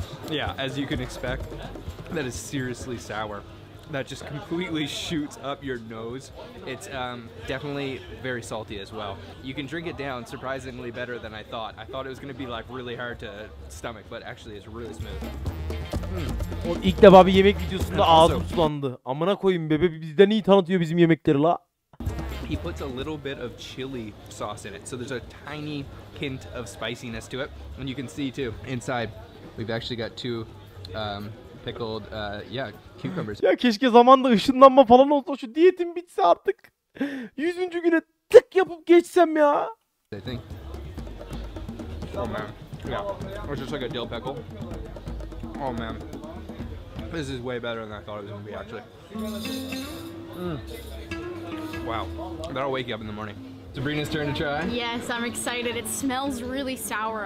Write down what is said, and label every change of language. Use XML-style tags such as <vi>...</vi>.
<en>Yeah, as you can expect, that is seriously sour. That just completely shoots up your nose. It's definitely very salty as well. You can drink it down surprisingly better than I thought. I thought it was going to be like really hard to stomach, but actually it's really smooth.</en> <tr>O ilk defa bir yemek videosunda ağzım sulandı. Amına koyayım bebe, bizden iyi tanıtıyor bizim yemekleri la.</tr> <en>He puts a little bit of chili sauce in it, so there's a tiny hint of spiciness to it. And you can see too, inside, we've actually got two pickled, cucumbers.</en> <tr>Ya keşke zamanda ışınlanma falan olsa, şu diyetim bitse artık. 100. güne tık yapıp geçsem ya.</tr> <en>I think. Oh man, yeah, or just like a dill pickle. Oh man, this is way better than I thought it was gonna be actually. Wow, that'll wake you up in the morning. Sabrina's turn to try. Yes, I'm excited. It smells really sour.</en>